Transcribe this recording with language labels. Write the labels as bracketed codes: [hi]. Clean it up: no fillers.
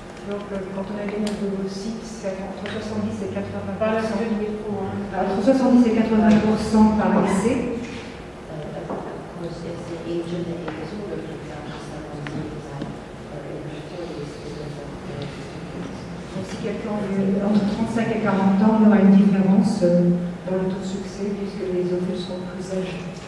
[fr] Donc quand on a des ovocytes, c'est entre 70 et 80%. Par la suite du micro. Entre 70 et 80% par essai. [en] Of course, if the age of the egg is older, for example, 75 or in their 40s, is different. [fr] Donc si quelqu'un a entre 35 et 40 ans, il y aura une différence dans le taux de succès puisque les ovules sont plus âgés.